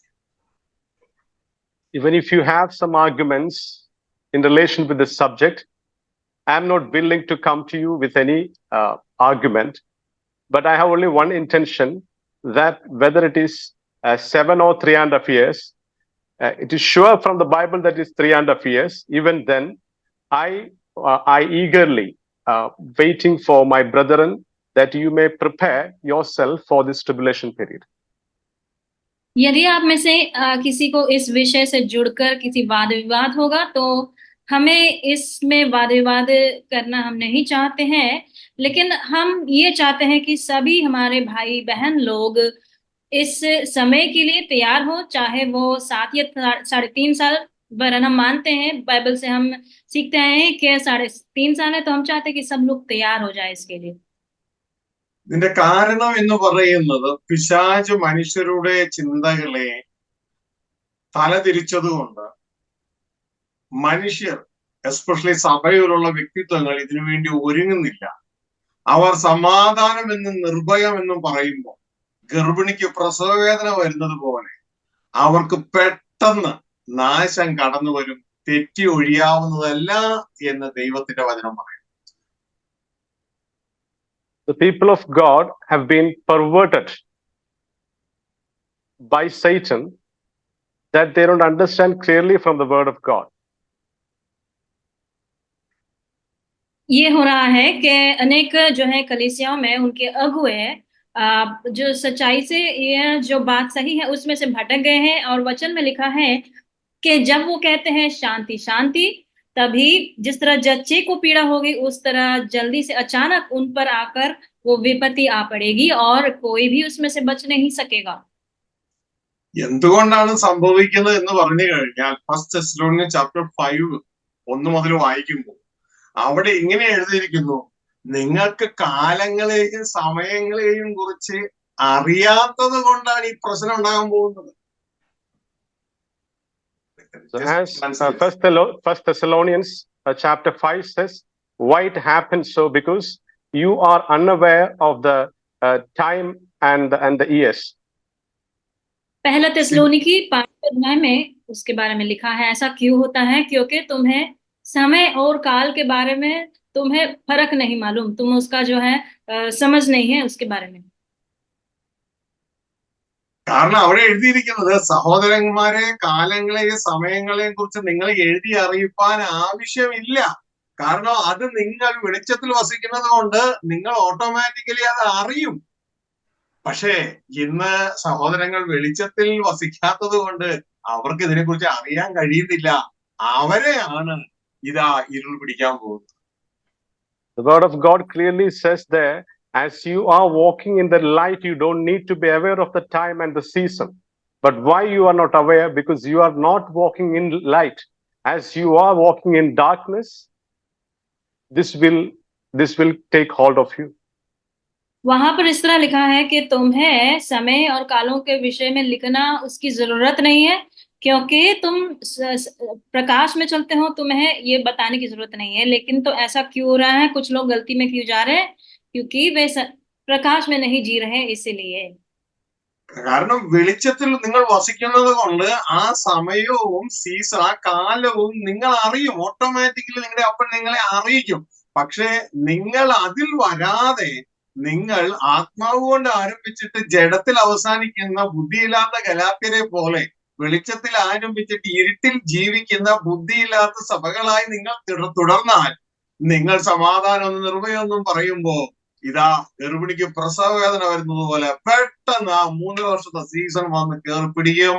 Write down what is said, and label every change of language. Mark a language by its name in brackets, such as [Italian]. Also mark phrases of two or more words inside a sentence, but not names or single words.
[English] Even if you have some arguments in relation with the subject, I am not willing to come to you with any argument, but I have only one intention, that whether it is 7 or 3.5 years, it is sure from the Bible that it is 3.5 years. Even then, I eagerly waiting for my brethren that you may prepare yourself for this tribulation period. [Hindi] यदि आप में से किसी को इस विषय से जुड़कर किसी वाद विवाद होगा तो हमें इसमें वाद विवाद करना हम नहीं चाहते हैं, लेकिन हम ये चाहते हैं कि सभी हमारे भाई बहन लोग इस समय के लिए तैयार हो, चाहे वो 7 या 3.5 साल। वरन हम मानते हैं, बाइबल से हम सीखते हैं कि 3.5 साल है, तो हम चाहते हैं कि सब लोग तैयार हो जाए इसके लिए। [Malayalam] ഇതിന്റെ കാരണം എന്ന് പറയുന്നത് പിശാച് മനുഷ്യരുടെ ചിന്തകളെ തലതിരിച്ചതുകൊണ്ട് മനുഷ്യർ, എസ്പെഷ്യലി സഭയിലുള്ള വ്യക്തിത്വങ്ങൾ ഇതിനുവേണ്ടി ഒരുങ്ങുന്നില്ല. അവർ സമാധാനം എന്നും നിർഭയം എന്നും പറയുമ്പോൾ ഗർഭിണിക്ക് പ്രസവവേദന വരുന്നത് പോലെ അവർക്ക് പെട്ടെന്ന് നാശം കടന്നു വരും, തെറ്റി ഒഴിയാവുന്നതല്ല എന്ന് ദൈവത്തിന്റെ വചനം പറയും. [English] The people of God have been perverted by Satan, that they don't understand clearly from the word of God. [Hindi] ये हो रहा है कि अनेक जो है कलीसियाओं में उनके अगुए जो सच्चाई से ये जो बात सही है उसमें से भटक गए हैं, और वचन में लिखा है कि जब वो कहते हैं शांति शांति, तभी जिस तरह जच्चे को पीड़ा होगी उस तरह जल्दी से अचानक उन पर आकर वो विपत्ति आ पड़ेगी और कोई भी उसमें से बच नहीं सकेगा। [Malayalam] എന്തുകൊണ്ടാണ് സംഭവിക്കുന്നത് എന്ന് പറഞ്ഞു കഴിഞ്ഞാൽ ഫസ്റ്റ് തെസ്സലോനിയൻസ് ചാപ്റ്റർ 5 1 മുതൽ വായിക്കുമ്പോൾ അവിടെ ഇങ്ങനെ എഴുതിയിരിക്കുന്നു: നിങ്ങൾക്ക് കാലങ്ങളെയും സമയങ്ങളെയും കുറിച്ച് അറിയാത്തത് കൊണ്ടാണ് ഈ പ്രശ്നം ഉണ്ടാകാൻ പോകുന്നത്. [English] So as First Thessalonians chapter 5 says, why it happens so? Because you are unaware of the time and the years. [Hindi] पहला थिस्सलुनीकी 5 अध्याय में उसके बारे में लिखा है, ऐसा क्यों होता है? क्योंकि तुम्हें समय और काल के बारे में तुम्हें फर्क नहीं मालूम, तुम उसका जो है समझ नहीं है उसके बारे में। [Malayalam] കാരണം അവിടെ എഴുതിയിരിക്കുന്നത് സഹോദരന്മാരെ, കാലങ്ങളെയും സമയങ്ങളെയും കുറിച്ച് നിങ്ങൾ എഴുതി അറിയിപ്പാൻ ആവശ്യമില്ല. കാരണം അത് നിങ്ങൾ വെളിച്ചത്തിൽ വസിക്കുന്നത് കൊണ്ട് നിങ്ങൾ ഓട്ടോമാറ്റിക്കലി അത് അറിയും. പക്ഷേ ഇന്ന് സഹോദരങ്ങൾ വെളിച്ചത്തിൽ വസിക്കാത്തത് കൊണ്ട് അവർക്ക് ഇതിനെക്കുറിച്ച് അറിയാൻ കഴിയുന്നില്ല. അവരെയാണ് ഇതാ ഇരുൾ പിടിക്കാൻ പോകുന്നത്. [English] The word of God clearly says there, as you are walking in the light, you don't need to be aware of the time and the season. But why you are not aware? Because you are not walking in light. As you are walking in darkness, this will take hold of you. [Hindi] वहां पर इस तरह लिखा है कि तुम्हें समय और कालों के विषय में लिखना उसकी जरूरत नहीं है, क्योंकि तुम प्रकाश में चलते हो, तुम्हें ये बताने की जरूरत नहीं है। लेकिन तो ऐसा क्यों हो रहा है? कुछ लोग गलती में क्यों जा रहे हैं? क्योंकि वे प्रकाश में नहीं जी रहे, इसीलिए। [Malayalam] കാരണം വെളിച്ചത്തിൽ നിങ്ങൾ വസിക്കുന്നത് കൊണ്ട് ആ സമയവും സീസൺ, ആ കാലവും നിങ്ങൾ അറിയും. ഓട്ടോമാറ്റിക്കലി നിങ്ങളുടെ അപ്പം നിങ്ങളെ അറിയിക്കും. പക്ഷെ നിങ്ങൾ അതിൽ വരാതെ നിങ്ങൾ ആത്മാവ് കൊണ്ട് ആരംഭിച്ചിട്ട് ജഡത്തിൽ അവസാനിക്കുന്ന ബുദ്ധിയില്ലാത്ത ഗലാത്യരെ പോലെ വെളിച്ചത്തിൽ ആരംഭിച്ചിട്ട് ഇരുട്ടിൽ ജീവിക്കുന്ന ബുദ്ധിയില്ലാത്ത സഭകളായി നിങ്ങൾ തുടർന്നാൽ നിങ്ങൾ സമാധാനം നിർഭയൊന്നും പറയുമ്പോ ഇതാ ഗർഭിണിക്ക് പ്രസവവേദന വരുന്നത് പോലെ പെട്ടെന്ന് ആ 3 വർഷത്തെ സീസൺ വന്ന് കയറി പിടിക്കും.